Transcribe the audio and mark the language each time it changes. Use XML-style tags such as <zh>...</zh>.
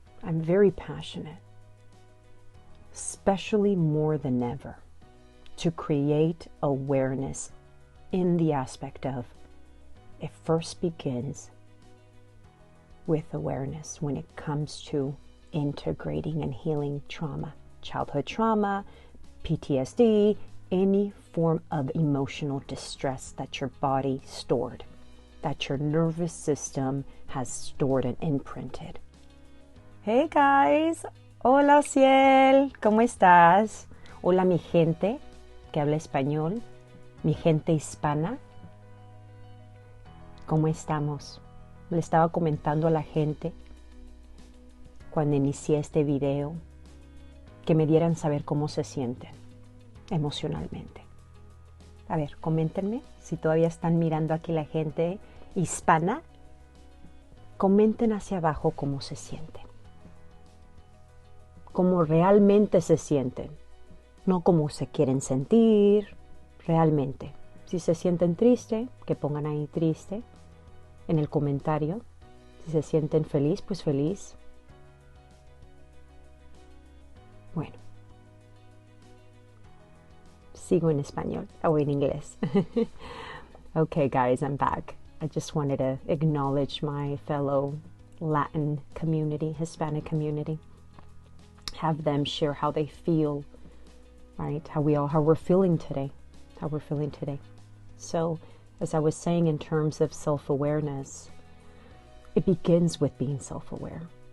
<en>I'm very passionate, especially more than ever, to create awareness in the aspect of it first begins with awareness when it comes to integrating and healing trauma, childhood trauma, PTSD, any form of emotional distress that your body stored, that your nervous system has stored and imprinted. Hey guys,</en> <es>hola Ciel, ¿cómo estás? Hola mi gente que habla español, mi gente hispana, ¿cómo estamos? Le estaba comentando a la gente cuando inicié este video que me dieran saber cómo se sienten emocionalmente. A ver, coméntenme si todavía están mirando aquí la gente hispana. Comenten hacia abajo cómo se sienten. Cómo realmente se sienten. No cómo se quieren sentir, realmente. Si se sienten triste, que pongan ahí triste en el comentario. Si se sienten feliz, pues feliz. Bueno. Sigo en español o en inglés.</es> <en>Okay, guys, I'm back. I just wanted to acknowledge my fellow Latin community, Hispanic community. Have them share how they feel, right? How we're feeling today. How we're feeling today. So, as I was saying in terms of self-awareness, it begins with being self-aware.</en>